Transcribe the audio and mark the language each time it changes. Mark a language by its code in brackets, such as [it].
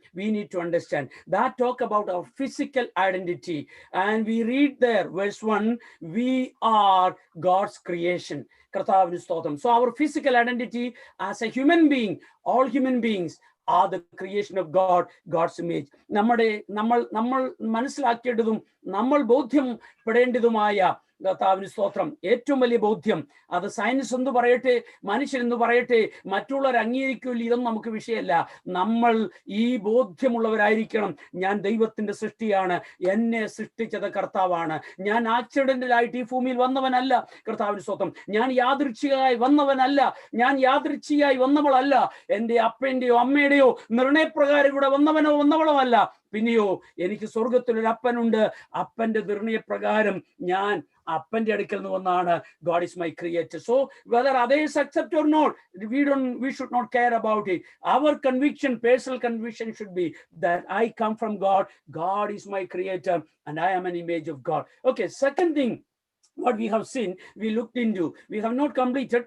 [en] We need to understand that talk about our physical identity, and we read there verse 1, we are God's creation. [ml] Karthavinu stotram. [en] So our physical identity as a human being, all human beings are the creation of God, God's image. [ml] നമ്മൾ മനസ്സിലാക്കേണ്ടതും നമ്മൾ ബോധ്യപ്പെടേണ്ടതുമായ കർത്താവിന് സ്തോത്രം ഏറ്റവും വലിയ ബോധ്യം, അത് science എന്ന് പറയട്ടെ, മനുഷ്യനെന്ന് പറയട്ടെ, മറ്റുള്ളവർ അംഗീകരിക്കില്ല, ഇതൊന്നും നമുക്ക് വിഷയമല്ല. നമ്മൾ ഈ ബോധ്യമുള്ളവരായിരിക്കണം. ഞാൻ ദൈവത്തിന്റെ സൃഷ്ടിയാണ്, എന്നെ സൃഷ്ടിച്ചത് കർത്താവാണ്. ഞാൻ ആക്സിഡന്റലായിട്ട് ഈ ഭൂമിയിൽ വന്നവനല്ല. കർത്താവിന് സ്തോത്രം. ഞാൻ യാദൃച്ഛികമായി വന്നവനല്ല, ഞാൻ യാദൃച്ഛികമായി വന്നവളല്ല. എൻ്റെ അപ്പൻ്റെയോ അമ്മയുടെയോ നിർണയപ്രകാരം ഇവിടെ വന്നവളോ അല്ല. പിന്നെയോ എനിക്ക് സ്വർഗത്തിലൊരു അപ്പനുണ്ട്. അപ്പന്റെ നിർണയപ്രകാരം ഞാൻ അപ്പന്റെ അടുക്കൽ നിന്ന് വന്നാണ്. [en] God is my creator. So whether others accept or not, we should not care about it. Our conviction, personal conviction should be that I come from God. God is my creator and I am an image of God. Okay, second thing, what we have seen, we looked into, we have not completed.